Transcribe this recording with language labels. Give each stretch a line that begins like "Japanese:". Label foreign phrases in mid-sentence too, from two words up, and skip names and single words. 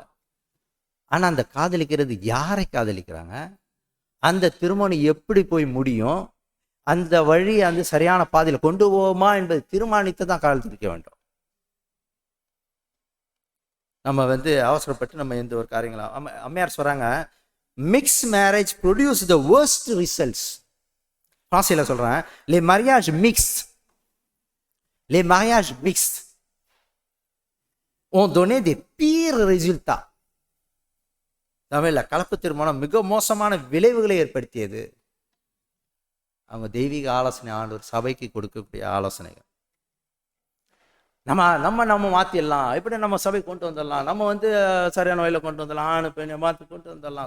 Tamil: ஆனா அந்த காதலிக்கிறது யாரை காதலிக்கிறாங்க, அந்த திருமணம் எப்படி போய் முடியும், அந்த வழி அந்த சரியான பாதையில் கொண்டு போவோமா என்பதை தீர்மானித்து தான் காதலிக்க வேண்டும். நம்ம வந்து அவசரப்பட்டு நம்ம எந்த ஒரு காரியங்களும் அம்மையார் சொல்றாங்க,
English: mix marriage produce the worst results.
Tamil: ஃப்ரான்சில சொல்றேன்,
French: les mariages mixtes, les mariages mixtes ont donné des pires résultats.
Tamil: தமிழ்ல கலப்பு திருமணம் மிக மோசமான விளைவுகளை ஏற்படுத்தியது. அவங்க தெய்வீக ஆலோசனை ஆண்டவர் சபைக்கு கொடுக்கக்கூடிய ஆலோசனைகள். நம்ம மாற்றிடலாம், எப்படி நம்ம சபை கொண்டு வந்துடலாம், நம்ம வந்து சரியான வழியில் கொண்டு வந்துடலாம், ஆணு பெண்ணை மாற்றி கொண்டு வந்துடலாம்.